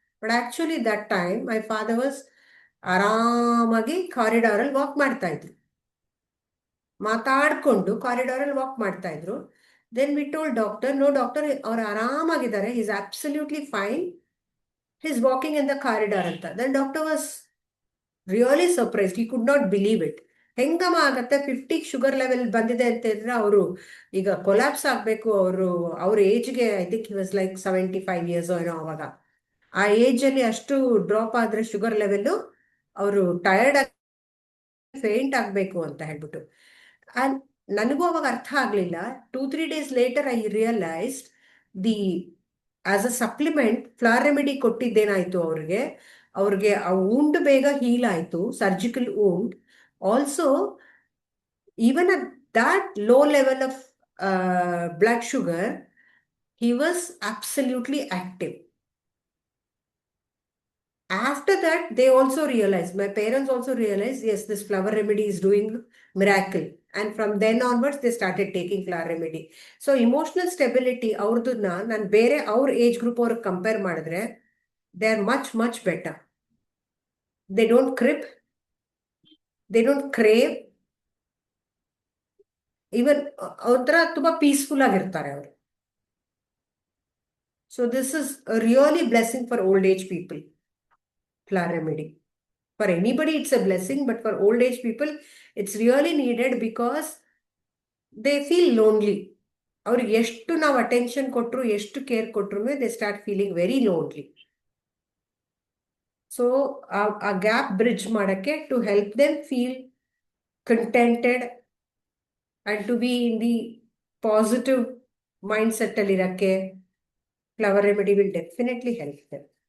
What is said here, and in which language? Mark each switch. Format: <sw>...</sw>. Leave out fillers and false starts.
<en>but actually that time my father was</en> <kn>ಆರಾಮಾಗಿ ಕಾರಿಡಾರಲ್ಲಿ walk ಮಾಡ್ತಾ ಇದ್ರು, ಮಾತಾಡ್ಕೊಂಡು ಕಾರಿಡಾರಲ್ಲಿ ವಾಕ್ ಮಾಡ್ತಾ ಇದ್ರು.</kn> <en>then we told doctor, no doctor,</en> <kn>ಅವ್ರು ಆರಾಮಾಗಿದ್ದಾರೆ,</kn> <en>is absolutely fine, he's walking in the corridor</en> <kn>ಅಂತ.</kn> <en>Then doctor was really surprised. He could not believe it.</en> <kn>ಹೆಂಗಮ್ಮ ಆಗತ್ತೆ, 50 sugar level ಬಂದಿದೆ ಅಂತ ಹೇಳಿದ್ರೆ ಅವರು ಈಗ ಕೊಲಾಪ್ಸ್ ಆಗ್ಬೇಕು. ಅವ್ರ ಏಜ್ಗೆ</kn> <en>I think he was like 75 years</en> <kn>ಏನೋ. ಅವಾಗ ಆ ಏಜ್ ಅಲ್ಲಿ ಅಷ್ಟು ಡ್ರಾಪ್ ಆದ್ರೆ ಶುಗರ್ ಲೆವೆಲ್, ಅವರು ಟಯರ್ಡ್ ಆಗಿ ಫೇಂಟ್ ಆಗ್ಬೇಕು ಅಂತ ಹೇಳ್ಬಿಟ್ಟು. ಅಂಡ್ ನನಗೂ ಅವಾಗ ಅರ್ಥ ಆಗ್ಲಿಲ್ಲ.</kn> <en>2-3 days later I realized as a supplement</en> <kn>flower remedy ಕೊಟ್ಟಿದ್ದೇನಾಯ್ತು ಅವ್ರಿಗೆ ಆ ವೂಂಡ್ ಬೇಗ ಹೀಲ್ ಆಯ್ತು, surgical wound.</kn> <en>Also even at that low level of blood sugar, he was absolutely active. After that, they also realized, my parents also realized, yes, this flower remedy is doing miracle. And from then onwards, they started taking flower remedy. So emotional stability,</en> <kn>ಅವ್ರದನ್ನ ನಾನು ಬೇರೆ ಅವ್ರ age group ಅವ್ರಿಗೆ compare ಮಾಡಿದ್ರೆ,</kn> <en>they are much, much better. They don't crib, they don't crave, even</en> <kn>ಒಂಥರ ತುಂಬಾ peaceful ಆಗಿರ್ತಾರೆ ಅವರು.</kn> <en>So this is a really blessing for old age people, flower remedy. For anybody, it's a blessing, but for old age people, it's really needed because they feel lonely.</en> <kn>ಅವ್ರಿಗೆ ಎಷ್ಟು ನಾವು attention ಕೊಟ್ಟರು, ಎಷ್ಟು care ಕೊಟ್ಟರು,</kn> <en>They start feeling very lonely.</en> <kn>So ಆ gap bridge ಮಾಡಕ್ಕೆ,</kn> <en>to help them feel contented and to be in the positive mind set</en> <kn>ಅಲ್ಲಿ ಇರಕ್ಕೆ,</kn> <en>Flower remedy will definitely help them.</en>